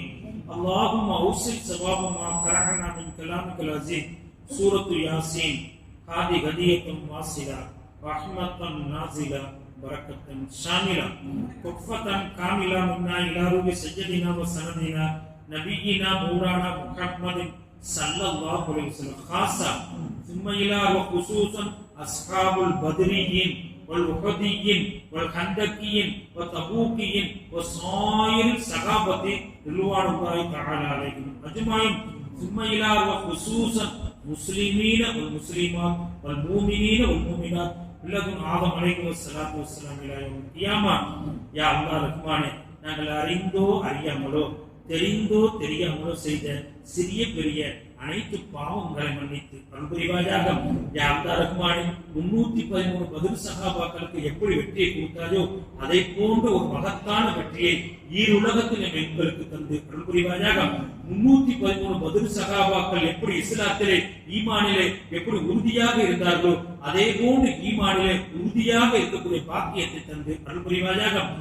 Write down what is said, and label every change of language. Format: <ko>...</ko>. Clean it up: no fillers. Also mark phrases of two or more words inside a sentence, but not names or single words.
<ar>اللهم أوصل ثواب ما قرأنا من كلامك العظيم سورة ياسين هذه هدية واصلة رحمة نازلة بركة شاملة تحفة كاملة منا إلى روح سيدنا وسندنا نبينا مولانا محمد صلى الله عليه وسلم خاصة ثم إلى وخصوصا أصحاب البدريين والوحديين والخندقيين والتبوكيين وصائر الصحابة رضوان الله تعالى عليهم أجمعين ثم إلى وخصوصا مسلمين والمسلمات والمؤمنين والمؤمنات لدن آدم عليه الصلاة والسلام إلى يوم القيامة يا الله رحمن</ar> <ta>நாங்கள் அறிந்தோ அறியாமலோ தெரிந்தோ தெரியாமலோ செய்த சிறிய பெரிய அனைத்து பாவங்களை மன்னித்து அன்புரிவாயாக</ta> <ar>يا الله رحمن</ar> <ta>313 பதில் சஹாபாக்களுக்கு எப்படி வெற்றியை கொடுத்தாயோ அதை போன்ற ஒரு மகத்தான வெற்றியை ஈருலகத்தில் எங்களுக்கு தந்து அன்புரிவாயாக 313 பதில் சஹாபாக்கள் எப்படி இஸ்லாத்திலே ஈமானிலே எப்படி உறுதியாக இருந்தார்களோ அதே போன்று ஈமானிலே உறுதியாக இருக்கக்கூடிய பாக்கியத்தை தந்து அன்புரிவாயாக</ta>